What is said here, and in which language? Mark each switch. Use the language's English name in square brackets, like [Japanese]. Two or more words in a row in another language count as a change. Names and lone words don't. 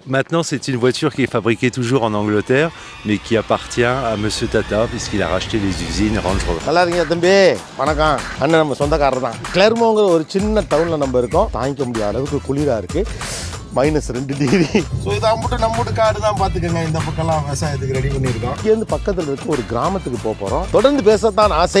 [French] Maintenant, c'est une voiture qui est fabriquée toujours en Angleterre, mais qui appartient à Monsieur Tata, puisqu'il a racheté les usines Range Rover. [Tamil] நல்லா இருக்கீங்க தம்பி, வணக்கம். அண்ணன் நம்ம சொந்தக்காரர் தான். கிளர்மோங்கிற ஒரு சின்ன டவுனில் நம்ம இருக்கோம். தாங்கிக்க முடியாத அளவுக்கு குளிராக இருக்குது. -2 டிகிரி. ஸோ இதை மட்டும் நம்ம வீட்டு காடு தான் பார்த்துக்கோங்க. இந்த பக்கம்லாம் விவசாயத்துக்கு ரெடி பண்ணியிருக்கோம். இங்கேருந்து பக்கத்தில் இருக்க ஒரு கிராமத்துக்கு போகிறோம். தொடர்ந்து பேசத்தான் ஆசை.